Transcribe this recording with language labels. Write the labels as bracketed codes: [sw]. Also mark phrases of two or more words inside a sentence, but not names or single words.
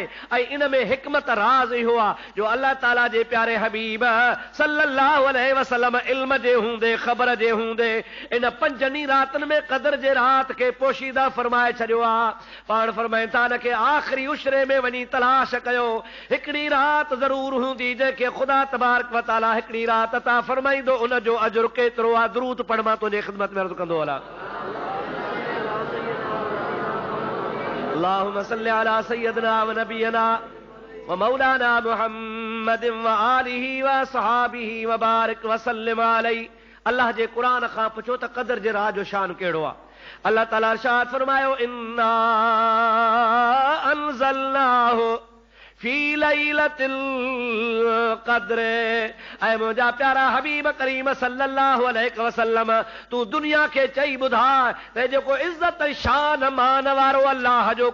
[sd] ऐं इन में हिकमत राज़ इहो आहे जो अल्लाह ताला जे प्यारे हबीब [ar] صلى الله عليه وسلم [sd] इल्म जे हूंदे, ख़बर जे हूंदे इन 5 रातनि में क़द्र जे रात खे पोशीदा फरमाए छॾियो आहे। पाण फरमाइनि था न के आख़िरी उशरे में वञी तलाश कयो, हिकिड़ी रात ज़रूर हूंदी जंहिंखे ख़ुदा [ar] تبارك وتعالى [sd] हिकिड़ी रात अता फरमाईंदो, उन जो अजर केतिरो आहे। दुरूद पढ़, मां तुंहिंजे ख़िदमत में अर्ज़ कंदो हलां। [ar] اللهم صل على سيدنا ونبينا ومولانا محمد وآله وصحابه وبارك وسلم عليه. [sd] अल्लाह जे कुरान खां पुछो त क़द्र जे रात जो शान कहिड़ो आहे। अल्लाह ताला इरशाद फरमायो, [ar] إنا أنزلناه في ليلة القدر. [sd] ऐ मुंहिंजा प्यारा हबीब करीम [ar] صلى الله عليه وسلم, [sd] तू दुनिया खे चई ॿुधाए त जेको इज़्ज़त शान मान वारो अल्लाह जो